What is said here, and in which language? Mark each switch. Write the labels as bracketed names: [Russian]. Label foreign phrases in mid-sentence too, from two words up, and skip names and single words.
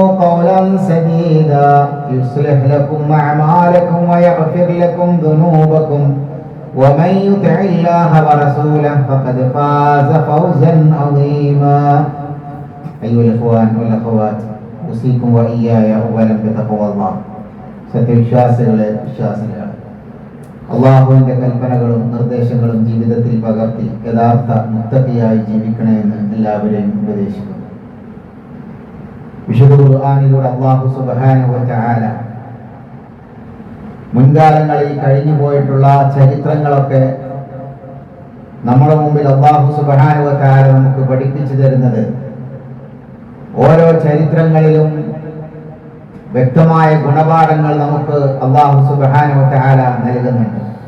[Arabic] قولا سديدا يصلح لكم أعمالكم ويغفر لكم ذنوبكم ومن يطع الله ورسوله فقد فاز فوزا عظيما أيها الإخوان والأخوات أوصيكم وإياي أولا بتقوى الله [Malayalam] സത്യവിശ്വാസികളെ വിശ്വാസികളാണ് അള്ളാഹുവിന്റെ കൽപ്പനകളും നിർദ്ദേശങ്ങളും ജീവിതത്തിൽ പകർത്തി യഥാർത്ഥ മുത്തഖിയായി ജീവിക്കണമെന്ന് എല്ലാവരെയും ഉപദേശിക്കുന്നു. വിശുദ്ധ ഖുർആനിലൂടെ അല്ലാഹു [Arabic] سبحانه وتعالى [Malayalam] മുൻകാലങ്ങളിൽ കഴിഞ്ഞു പോയിട്ടുള്ള ചരിത്രങ്ങളൊക്കെ നമ്മുടെ മുമ്പിൽ അല്ലാഹു [Arabic] سبحانه وتعالى [Malayalam] നമുക്ക് പഠിപ്പിച്ചു തരുന്നത് ഓരോ ചരിത്രങ്ങളിലും വ്യക്തമായ ഗുണപാഠങ്ങൾ നമുക്ക് അല്ലാഹു [Arabic] سبحانه وتعالى [Malayalam] നൽകുന്നുണ്ട്.